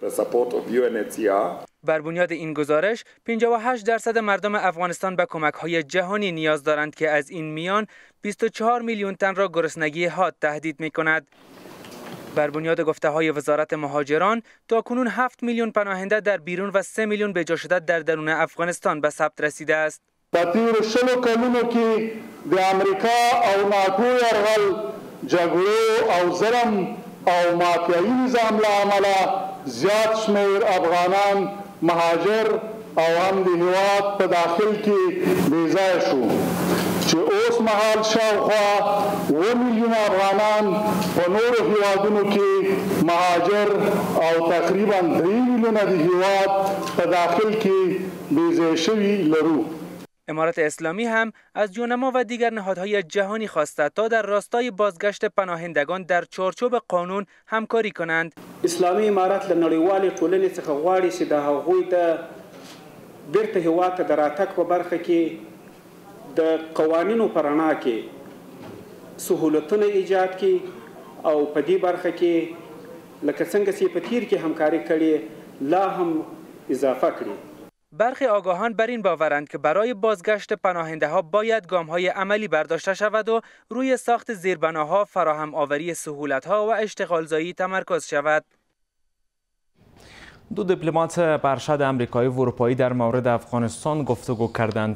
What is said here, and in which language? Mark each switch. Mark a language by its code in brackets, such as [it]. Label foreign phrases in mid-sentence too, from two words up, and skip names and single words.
[fa] بر بنیاد این گزارش 58% مردم افغانستان به کمک‌های جهانی نیاز دارند که از این میان 24 میلیون تن را گرسنگی حاد تهدید می‌کند. بر بنیاد گفته‌های وزارت مهاجران تاکنون 7 میلیون پناهنده در بیرون و 3 میلیون به جا شده در درون افغانستان به ثبت رسیده است. [ps] په تیرو 20 کلونو کې د امریکا او ناتو یرغل جګړو او ظلم او مافیایي نظام له امله زیات شمېر افغانان مهاجر او هم د هېواد په داخل کې بې ځایه شو چې اوس مهال شاوخوا 2 میلیون افغانان په نورو هېوادونو کې مهاجر او تقریبا 3 میلیونه د هېواد په داخل کې بې ځایه شوي لرو. [fa] امارت اسلامی هم از یونما و دیگر نهادهای جهانی خواسته تا در راستای بازگشت پناهندگان در چارچوب قانون همکاری کنند. [ps] اسلامي امارت له نړیوالې ټولنې څخه غواړي چې د هغوی د بیرته هېواد ته د راتګ په برخه کې د قوانینو په رڼا کې سهولتونه ایجاد کړي او په دې برخه کې لکه څنګه چې په تیر کې همکاري کړې لا هم اضافه کړي. [fa] برخی آگاهان بر این باورند که برای بازگشت پناهنده ها باید گام های عملی برداشته شود و روی ساخت زیربناها، فراهم آوری سهولت ها و اشتغالزایی تمرکز شود. دو دیپلمات ارشد آمریکایی و اروپایی در مورد افغانستان گفتگو کردند.